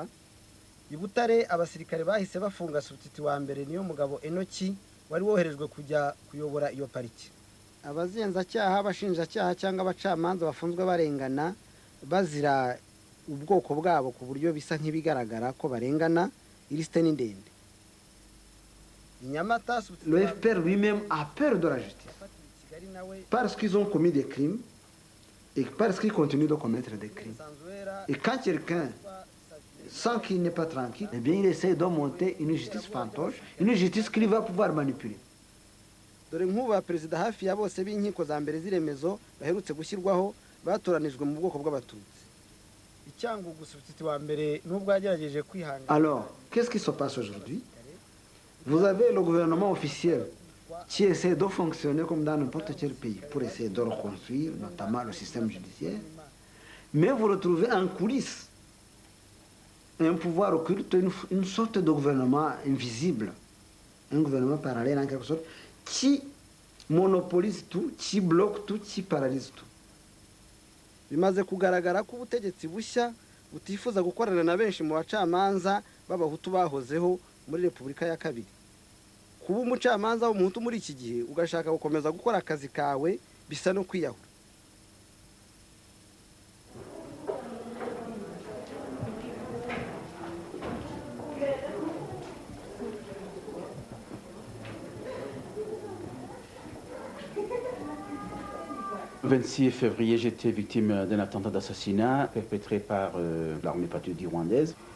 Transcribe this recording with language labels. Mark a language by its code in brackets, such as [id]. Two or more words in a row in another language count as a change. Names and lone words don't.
[rw] I Butare abasirikare bahise bafunga substitute wa mbere niyo mugabo Enoki wari woherejwe kujya kuyobora iyo pariki. Abazenzacyaha bashinjacyaha cyangwa abacamanza bafunzwe barengana bazira ubwoko bwabo ku buryo bisa nk'ibigaragara ko barengana ilisite ni ndende. [fr] Le FPR lui-même a peur de la justice parce qu'ils ont commis des crimes et parce qu'ils continuent de commettre des crimes. Et quand quelqu'un sent qu'il n'est pas tranquille, eh bien il essaie de monter une justice fantoche, une justice qu'il va pouvoir manipuler. [rw] Dore nk'uba perezida hafi ya bose b'inkiko za mbere ziremezo baherutse gushyirwaho batoranijwe mu bwoko bw'abatutsi. Icyangugu substitute wa mbere n'ubwo yagerageje kwihangana. [fr] Alors, qu'est-ce qui se passe aujourd'hui? Vous avez le gouvernement officiel qui essaie de fonctionner comme dans n'importe quel pays pour essayer de reconstruire notamment le système judiciaire, mais vous retrouvez en coulisses un pouvoir occulte, une sorte de gouvernement invisible, un gouvernement parallèle en quelque sorte, qui monopolise tout, qui bloque tout, qui paralyse tout. [rw] Bimaze kugaragara ko ubutegetsi bushya butifuza gukorana na benshi mu bacamanza b'abahutu bahozeho muri Repubulika ya Kabiri. Kuba umucamanza w'umuhutu muri iki gihe ugashaka gukomeza gukora akazi kawe bisa no kwiyahura. [fr] Le 26 février, j'étais victime d'un attentat d'assassinat perpétré par l'armée patriotique rwandaise.